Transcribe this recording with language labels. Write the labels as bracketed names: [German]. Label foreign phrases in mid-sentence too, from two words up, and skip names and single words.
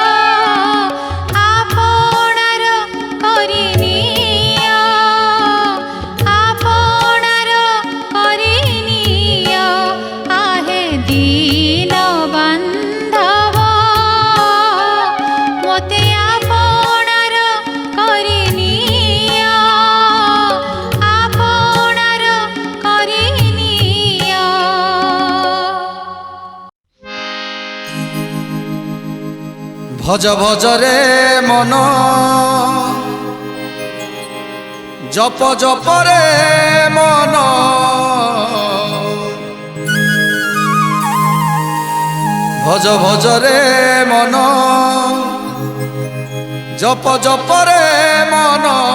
[Odia] ଆପଣାର କରିନିଅ ଆପଣାର କରିନିଅ ଆହେ ଦୀନ ବାନ୍ଧବ ମୋତେ ଆପଣାର କରିନିଅ ଆପଣାର କରିନିଅ [Bangla] ভজ ভজ রে মন জপ জপ রে মন ভজ ভজ রে মন জপ জপ রে মন